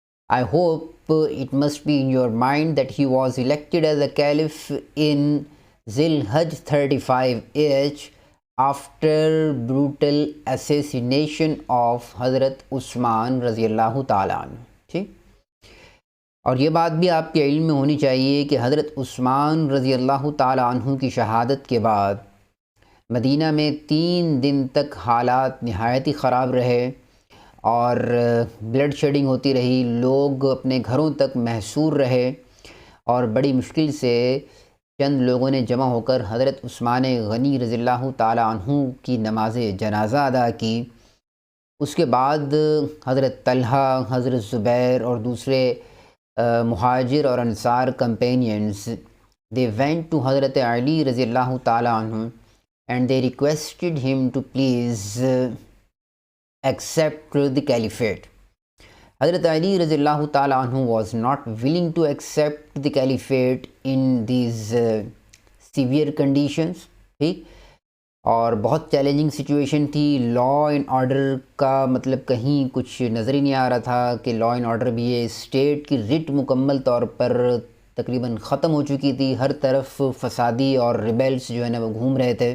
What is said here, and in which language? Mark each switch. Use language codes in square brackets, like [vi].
[en] I hope it must be in your mind that he was elected as a caliph in Zil-Hajj 35H after brutal assassination of Hazrat Usman Raziyallahu Ta'ala anhu. [hi] ठीक, और ये बात भी आपके इल्म में होनी चाहिए कि हज़रत उस्मान रज़ियल्लाहु ताला अन्हु की शहादत के बाद मदीना में 3 दिन तक हालात नहायत ही ख़राब रहे और ब्लड शेडिंग होती रही, लोग अपने घरों तक महसूर रहे और बड़ी मुश्किल से चंद लोगों ने जमा होकर हज़रत उस्मान गनी रज़ियल्लाहु ताला अन्हु की नमाज जनाज़ा अदा की. उसके बाद हज़रत तलहा, हज़रत ज़ुबैर और दूसरे मुहाजिर और Ansar companions, [en] they went to Hazrat Ali Raziyallahu Ta'ala anhu and they requested him to please accept the caliphate. Hazrat Ali Raziyallahu Ta'ala anhu was not willing to accept the caliphate in these severe conditions. [hi] ठीक, और बहुत challenging situation थी. Law and order का मतलब कहीं कुछ नज़र ही नहीं आ रहा था कि लॉ एंड ऑर्डर भी है. स्टेट की रिट मुकम्मल तौर पर तकरीबन ख़त्म हो चुकी थी. हर तरफ फसादी और रिबेल्स जो है ना वो घूम रहे थे.